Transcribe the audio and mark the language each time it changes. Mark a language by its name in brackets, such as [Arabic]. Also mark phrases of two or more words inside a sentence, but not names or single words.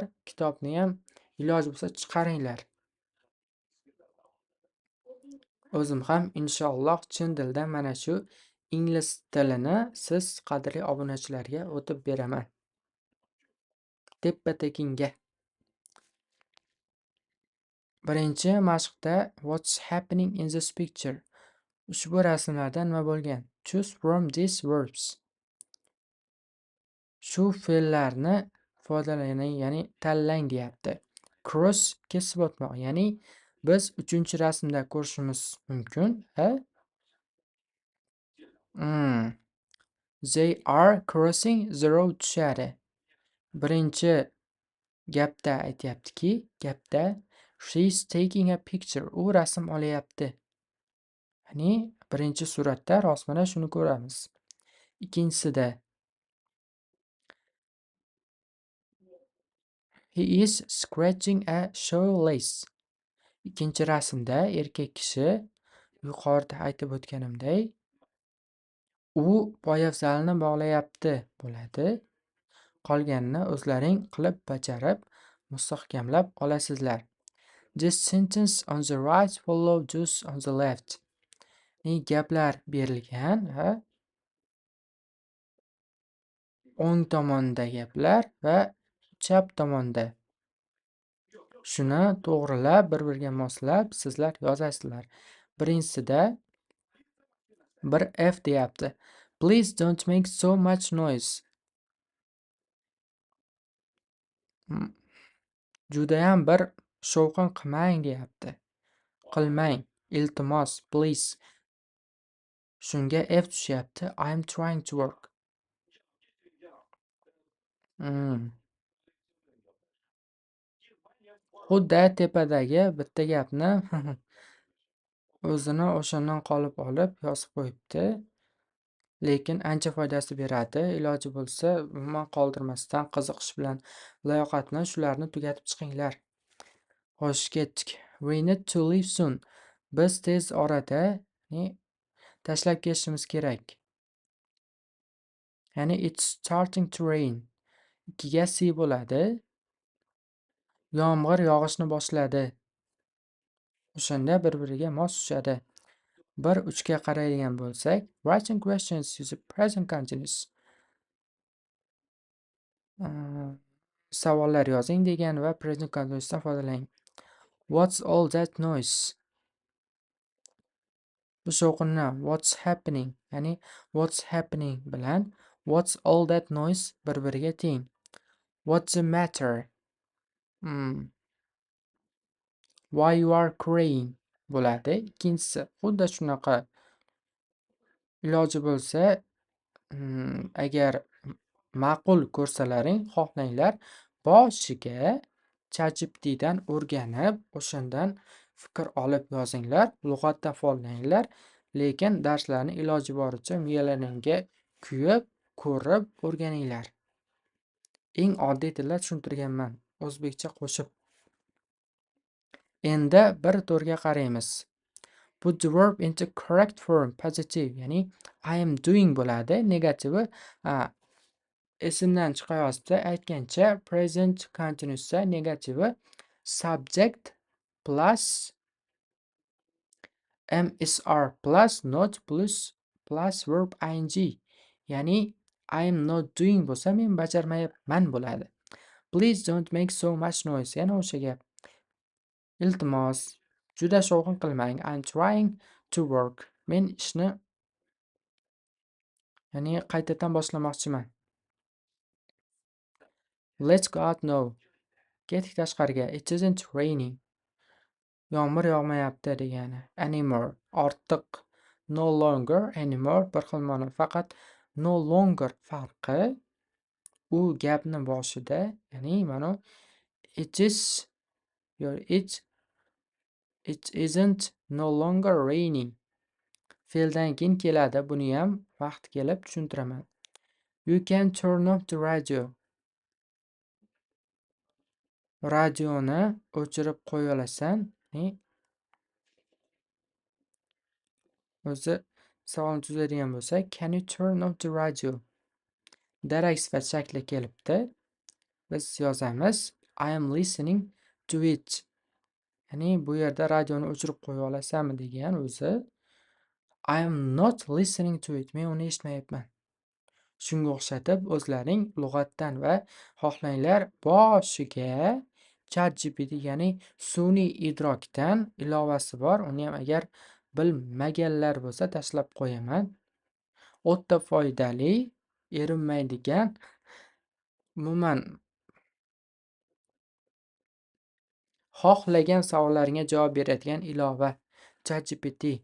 [Uzbek] Kitobni ham iloji bo'lsa chiqaringlar. O'zim ham inshaalloh chin dildan mana shu ingliz tilini siz qadrli obunachilarga o'tib beraman. Teppa-tekinga. Birinchi mashqda [English] what's happening in this picture? [Uzbek] Ushbu rasmlarda nima bo'lgan? [English] Choose from these verbs. [Uzbek] Shu fe'llarni foydalaning, ya'ni tanlang deyapti. Cross kesib o'tmoq, ya'ni biz 3-rasmda ko'rishimiz mumkin. [English] They are crossing the road tushadi. [Uzbek] birinchi gapda aytyaptiki, [English] she's taking a picture. [Uzbek] U rasm olyapti. Ya'ni birinchi suratda rostmana shuni ko'ramiz. [English] Ikkinchisida he is scratching a shoelace. [Uzbek] Ikkinchi rasmda erkak kishi yuqorida aytib o'tganimday u poyafzalni bog'layapti bo'ladi. Qolganini o'zlaring qilib bajarib mustahkamlab olasizlar. [English] This sentence on the right follow those on the left. [Uzbek] Gaplar berilgan va o'ng tomonda gaplar va chap tomonda. Shuni to'g'rilab, bir-biriga moslab sizlar yozasizlar. Birinchisida bir F deyapti. [English] Please don't make so much noise. [Uzbek] Judayam bir shovqin qilmang deyapti. Qilmang, iltimos, please. Shunga F tushyapti. [English] I'm trying to work. [Uzbek] Xuddi tepadagi bitta gapni o'zini o'shandan qolib olib yozib qo'yibdi. Lekin ancha foydasi beradi. Iloji bo'lsa, umuman qoldirmasdan qiziqish bilan, layoqat bilan shularni tugatib chiqinglar. Xo'sh, ketdik. [English] We need to leave soon. [Uzbek] Biz tez orada tashlab ketishimiz kerak. [English] Ya'ni it's starting to rain. [Uzbek] Ikkiga C bo'ladi. Yomg'ir yog'ishni boshladi. O'shanda bir-biriga mos tushadi. Bir uchga qaraydigan bo'lsak, [English] writing questions use present continuous. [Uzbek] Savollar yozing degan va [English] present continuousdan [Uzbek] foydalaning. [English] What's all that noise? [Uzbek] Bu shovqinni [English] what's happening, ya'ni what's happening bilan what's all that noise [Uzbek] bir-biriga teng. [English] What's the matter? Why you are crying bo'ladi. [Uzbek] Ikkinchisi xuddi shunaqa. Iloji bo'lsa, agar ma'qul ko'rsalaring, xohlanglar, boshiga ChatGPTdan o'rganib, o'shandan fikr olib yozinglar, lug'atdan foydalaninglar, lekin darslarni iloji boricha miyalaringga kuyib, ko'rib o'rganinglar. Eng oddiy tilda tushuntirganman, o'zbekcha qo'shib. Endi bir to'rga qaraymiz. [English] Put the verb into correct form, positive, ya'ni I am doing bo'ladi. [Uzbek] Negativi esimdan chiqayotibdi aytgancha [English] present continuousda negativi subject plus MSR plus not plus verb ing. [Uzbek] Ya'ni [English] I am not doing [Uzbek] bo'lsa men bajarmayapman bo'ladi. [English] Please don't make so much noise. [Uzbek] Yana o'sha gap. Iltimos, juda shovqin qilmang. [English] I'm trying to work. [Uzbek] Men ishni ya'ni qaytadan boshlamoqchiman. [English] Let's go out now. [Uzbek] Ketdik tashqariga. [English] It isn't raining. [Uzbek] Yomg'ir yog'mayapti degani. [English] Anymore. Ortiq. No longer. Anymore. [Uzbek] Bir xil ma'no. Faqat [English] no longer [Uzbek] farqi u gapni boshida, ya'ni mana [English] it isn't no longer raining. [Uzbek] Fe'ldan keyin keladi. Buni ham vaqt kelib tushuntiraman. [English] You can turn off the radio. [Uzbek] Radioni o'chirib qo'ya olasan. O'zi savolni tuzaydigan bo'lsak, [English] can you turn off the radio? [Uzbek] Darak sifat shakli kelibdi. [English] Biz yozamiz I am listening to it. [Uzbek] Ya'ni bu yerda radioni o'chirib qo'ya olasanmi degan o'zi. [English] I am not listening to it. [Uzbek] Men uni eshitmayapman. Shunga o'xshatib o'zlaring lug'atdan va xohlanglar boshiga ChatGPT, ya'ni sun'iy idrokdan ilovasi bor. Uni ham agar bilmaganlar bo'lsa tashlab qo'yaman. O'ta foydali, erinmaydigan, umuman xohlagan savollaringga javob beradigan ilova ChatGPT.